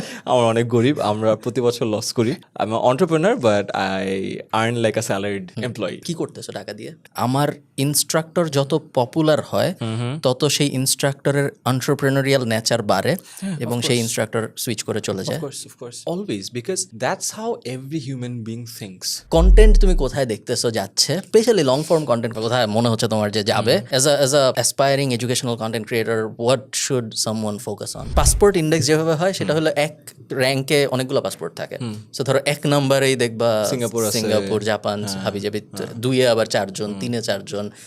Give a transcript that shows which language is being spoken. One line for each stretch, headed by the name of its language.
Bangla: আমরা অনেক গরিব, আমরা প্রতি বছর লস করি। আমি entrepreneur
English: But I earn like a salaried employee.
Bangla: কি করতেছো টাকা দিয়ে? আমার ইনস্ট্রাক্টর যত পপুলার হয় তত সেই ইনস্ট্রাক্টরের এন্টারপ্রেনারিয়াল নেচার বাড়ে এবং সেই ইনস্ট্রাক্টর সুইচ করে চলে যায়।
English: Of course, always, because that's how every human being thinks.
Bangla: Content তুমি কোথায় দেখতেছো যাচ্ছে, স্পেশালি লং ফর্ম কন্টেন্ট কোথায় মনে হচ্ছে তোমার যে যাবে?
English: As a aspiring educational content creator, what should someone focus on?
Bangla: Passport index যেভাবে হয় সেটা হলো এক র্যাঙ্কে অনেকগুলো পাসপোর্ট থাকে। সো ধরো 1 নম্বরেই দেখবা সিঙ্গাপুর, জাপান, হাবিজাবি, 2-এ আবার 4 জন, 3-এ 4 জন।